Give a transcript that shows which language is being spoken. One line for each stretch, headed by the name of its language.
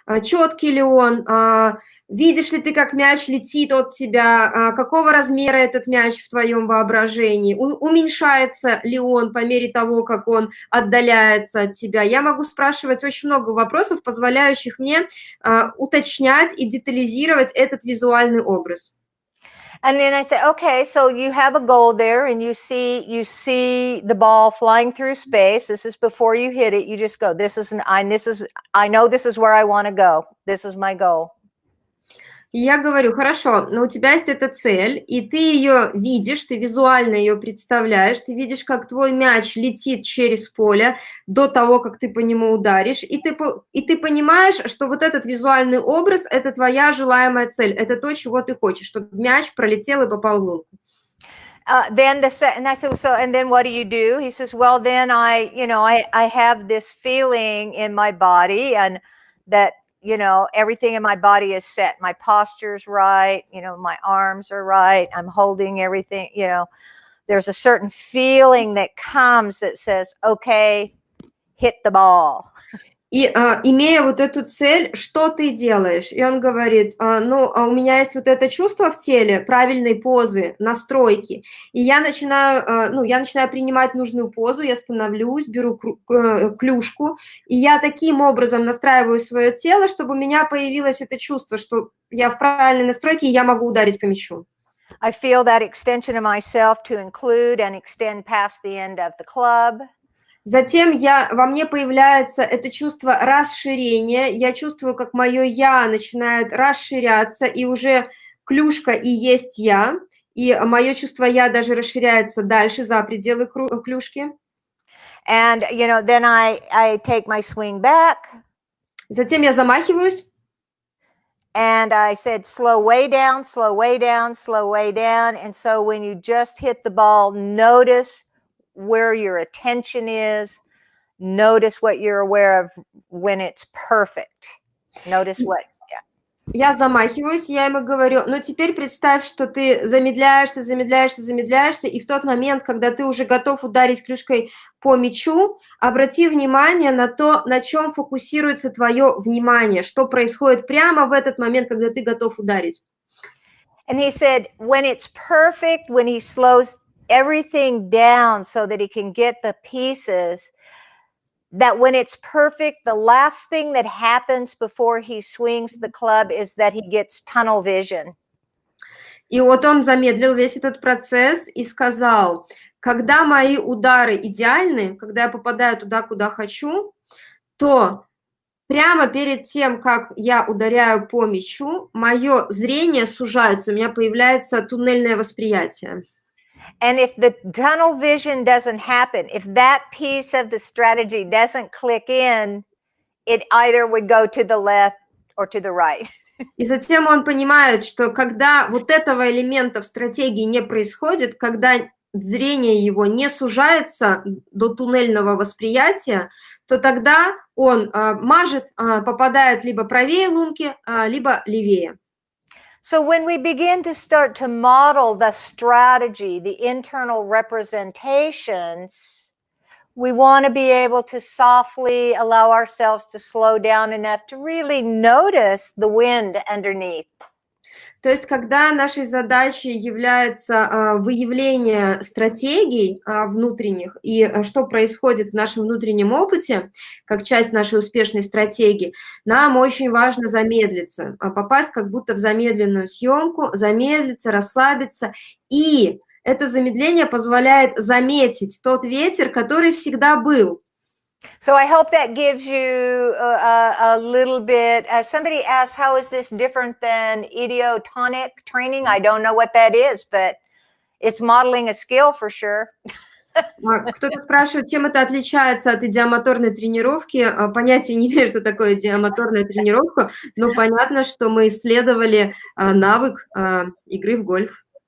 Russian: Четкий ли он? Видишь ли ты, как мяч летит от тебя? Какого размера этот мяч в твоем воображении? Уменьшается ли он по мере того, как он отдаляется от тебя? Я могу спрашивать очень много вопросов, позволяющих мне уточнять и детализировать этот визуальный образ.
English: And then I say, okay, so you have a goal there, and you see the ball flying through space. This is before you hit it. You just go, I know this is where I want to go. This is my goal.
Russian: И я говорю, хорошо, но у тебя есть эта цель, и ты ее видишь, ты визуально ее представляешь, ты видишь, как твой мяч летит через поле до того, как ты по нему ударишь, и ты понимаешь, что вот этот визуальный образ – это твоя желаемая цель, это то, чего ты хочешь, чтобы мяч пролетел и попал в лунку.
English: And I said, so, and then what do you do? He says, well, then I have this feeling in my body, and that, everything in my body is set. My posture's right. My arms are right. I'm holding everything, there's a certain feeling that comes that says, okay, hit the ball.
Russian: И имея вот эту цель, что ты делаешь? И он говорит, у меня есть вот это чувство в теле, правильной позы, настройки. И я начинаю принимать нужную позу, я становлюсь, беру клюшку, и я таким образом настраиваю свое тело, чтобы у меня появилось это чувство, что я в правильной настройке, и я могу ударить по мячу.
English: I feel that extension of myself to include and extend past the end of the club.
Russian: Затем во мне появляется это чувство расширения, я чувствую, как мое «я» начинает расширяться, и уже клюшка и есть я, и мое чувство «я» даже расширяется дальше, за пределы клюшки.
English: And, then I take my swing back.
Russian: Затем я замахиваюсь.
English: And I said, slow way down, slow way down, slow way down. And so when you just hit the ball, notice where your attention is. Notice what you're aware of when it's perfect. Notice what.
Russian: Я замахиваюсь, я ему говорю, теперь представь, что ты замедляешься, и в тот момент, когда ты уже готов ударить клюшкой по мячу, обрати внимание на то, на чем фокусируется твое внимание, что происходит прямо в этот момент, когда ты готов ударить.
English: And he said, when it's perfect, when he slows everything down so that he can get the pieces, that when it's perfect, the last thing that happens before he swings the club is that he gets tunnel vision.
Russian: И вот он замедлил весь этот процесс и сказал, когда мои удары идеальны, когда я попадаю туда, куда хочу, то прямо перед тем, как я ударяю по мячу, мое зрение сужается, у меня появляется туннельное восприятие.
English: And if the tunnel vision doesn't happen, if that piece of the strategy doesn't click in, it either would go to the left or to the right.
Russian: И затем он понимает, что когда вот этого элемента в стратегии не происходит, когда зрение его не сужается до туннельного восприятия, то тогда он попадает либо правее лунки, либо левее.
English: So when we begin to start to model the strategy, the internal representations, we want to be able to softly allow ourselves to slow down enough to really notice the wind underneath.
Russian: То есть, когда нашей задачей является выявление стратегий внутренних и что происходит в нашем внутреннем опыте, как часть нашей успешной стратегии, нам очень важно замедлиться, попасть как будто в замедленную съемку, замедлиться, расслабиться. И это замедление позволяет заметить тот ветер, который всегда был.
English: So I hope that gives you a little bit. Somebody asked, how is this different than idiotonic training? I don't know what that is, but it's modeling a skill for sure.
Russian: Кто-то спрашивает, чем это отличается от идиомоторной тренировки. Понятия не имею, что такое идиомоторная тренировка, но понятно, что мы исследовали навык игры в гольф.